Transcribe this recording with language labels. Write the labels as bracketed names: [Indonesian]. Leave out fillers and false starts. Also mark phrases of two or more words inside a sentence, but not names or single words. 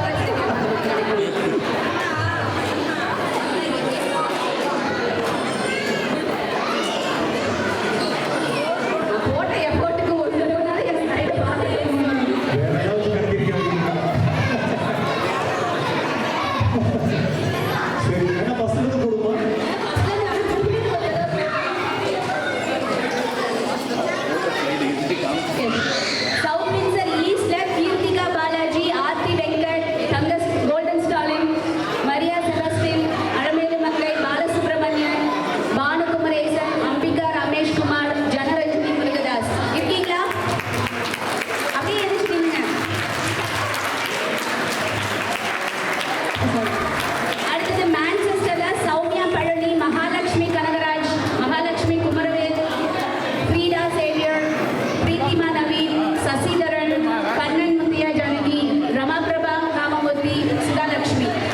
[Tamil] போட்ட எஃபர்ட்டுக்கு ஒரு தடவைனால என் சைடை பார்த்துட்டு வேற ஏதாவது கண்டிருக்கேன். சரி, வேணா பசங்களுக்கு போடுமா? South Windsor East Kirtika Balaji, Aarti Venkat, Thangas Golden Stalin, Maria Celestine, Aramelu Makai, Balasubramanian, Banu Kumaresan, Ambika Ramesh Kumar, Janarajini Murugadas. இருக்கீங்களா? அப்படியே எதிர்த்தீங்க. அடுத்தது மான்செஸ்டர்ல சௌமியா பழனி, மகாலட்சுமி கனகராஜ், மகாலட்சுமி குமரவேல், ஃப்ரீடா சேவியர், பிரீத்திமா நவீன், சசிதரன், கண்ணன் முத்தியா ஜானகி, ரமா பிரபா காமமூர்த்தி, சுதாலட்சுமி.